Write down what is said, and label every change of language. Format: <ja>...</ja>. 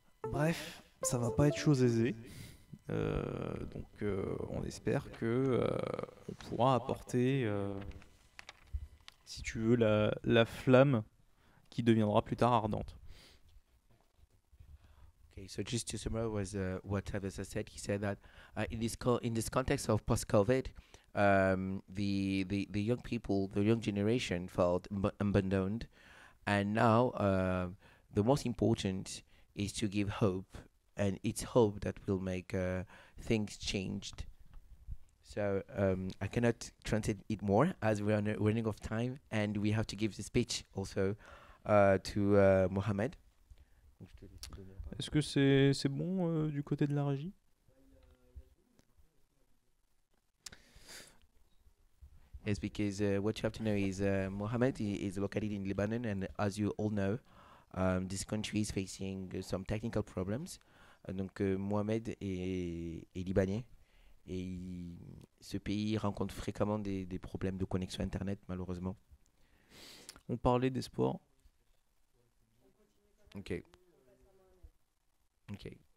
<fr>Bref, ça va pas être chose aisée. Donc on espère que on pourra apporter, si tu veux, la flamme qui deviendra plus tard ardente.</fr> <en>Okay, so just to summarize what Travis has said, he said that in this context of post-COVID, the young people, the young generation felt abandoned, and now the most important is to give hope, and it's hope that will make things changed. So I cannot translate it more as we are running out of time, and we have to give the speech also to Mohamed.</en> <fr>Est-ce que c'est bon du côté de la régie?</fr> <en>Yes, because what you have to know is Mohamed is located in Lebanon, and as you all know, this country is facing some technical problems.</en> <fr>Donc Mohamed est libanais et ce pays rencontre fréquemment des problèmes de connexion Internet, malheureusement. On parlait d'espoir. Ok. Ok.</fr>